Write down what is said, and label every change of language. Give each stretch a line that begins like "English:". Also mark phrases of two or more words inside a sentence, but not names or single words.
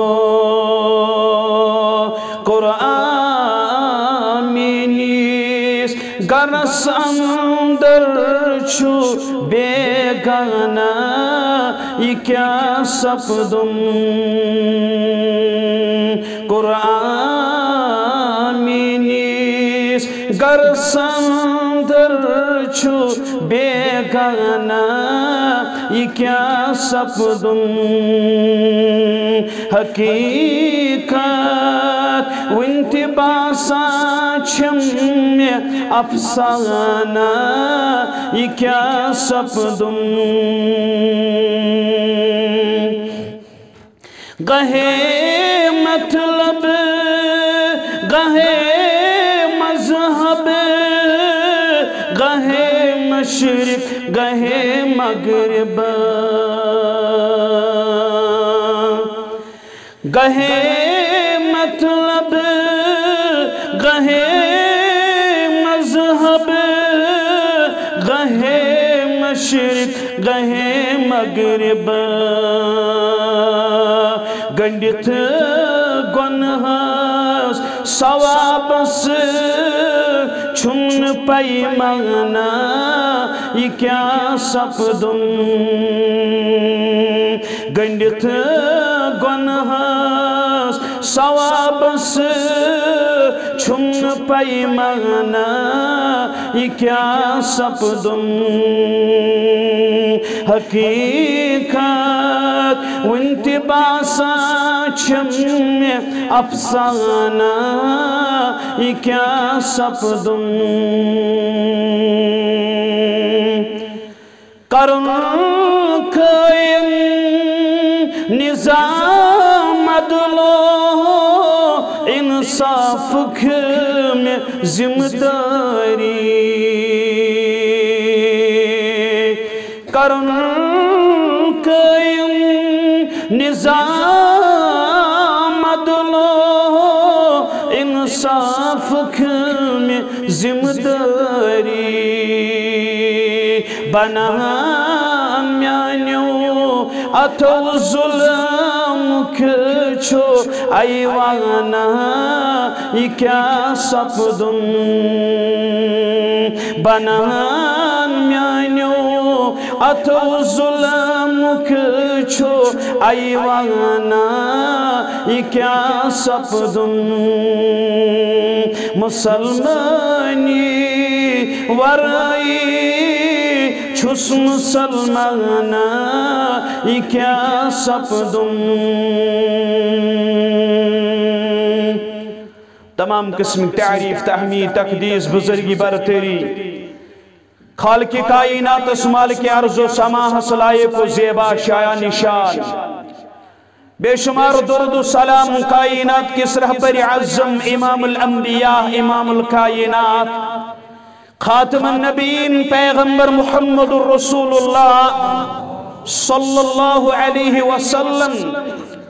Kashmiri: قرآن مینیس گرس اندر چھو بیگانا یہ کیا سپدم قرآن مینیس گرس اندر چھو بیگانا یہ کیا سپدم حقیقت وانتباسا چھم افسانہ یہ کیا سپدم گہے مطلب گہے مذہب گہے مشرق گہے مغرب گہے مطلب گہے مذہب گہے مشرق گہے مغرب گنڈت گنہس ثوابس چھن پیمانا یہ کیا سپدم گنڈت گنہس ثوابس چھن پیمانا یہ کیا سپدم حقیقت وانتباسا چھم افسانہ یہ کیا سپدم کرن قائم نظام عدل و انصاف میں ذمہ داری کرن قائم نظام عدل و انصاف میں ذمہ داری بنا میانیو اتو ظلم کچھو ایوانا یہ کیا سپدم بنا میانیو اتو ظلم کچھو ایوانا یہ کیا سپدم مسلمانی ورائی چھس مسلمانا یہ کیا سپدم تمام قسم تعریف تحمید تقدیس بزرگی برتری خالق کائنات مالک ارض و سما لائق و زیبا شایع نشان بے شمار درد و سلام کائنات کس رہبر اعظم امام الانبیاء امام الکائنات خاتم النبیین پیغمبر محمد الرسول اللہ
Arabic: صلی اللہ علیہ وسلم